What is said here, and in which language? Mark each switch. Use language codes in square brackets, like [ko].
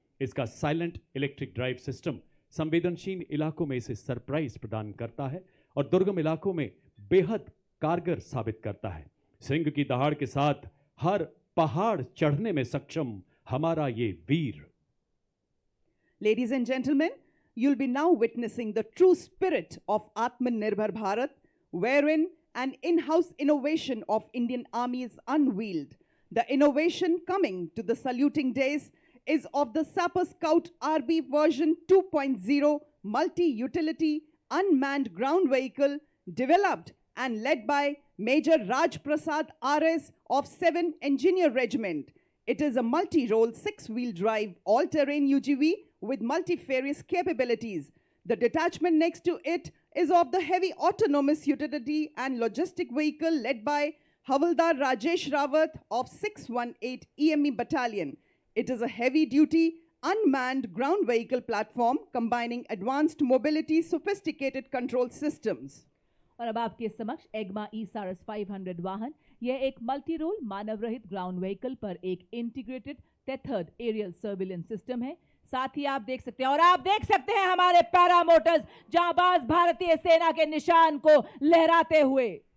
[hi] इसका silent electric drive system संवेदनशील इलाकों में इसे सरप्राइज प्रदान करता है और दुर्गम इलाकों में बेहद कारगर साबित करता है। सिंह की दहाड़ के साथ हर पहाड़ चढ़ने में सक्षम हमारा ये वीर। [en] Ladies and gentlemen, you'll be now witnessing the true spirit of Atmanirbhar Bharat, wherein an in-house innovation of Indian Army is unveiled. The innovation coming to the saluting days is of the Sapper Scout RB version 2.0 multi-utility unmanned ground vehicle developed and led by Major Raj Prasad RS of 7 Engineer Regiment. It is a multi-role 6-wheel drive all-terrain UGV with multifarious capabilities. The detachment next to it is of the heavy autonomous utility and logistic vehicle led by Havaldar Rajesh Rawat of 618 EME Battalion. It is a heavy-duty, unmanned ground vehicle platform combining advanced mobility, sophisticated control systems. [hi] और अब आपके समक्ष एग्मा ई-सारस 500 वाहन। यह एक multi role मानव रहित ground vehicle पर एक integrated tethered aerial surveillance system है। साथ ही आप देख सकते हैं, और आप देख सकते हैं हमारे पैरामोटर्स जांबाज भारतीय सेना के निशान को लहराते हुए।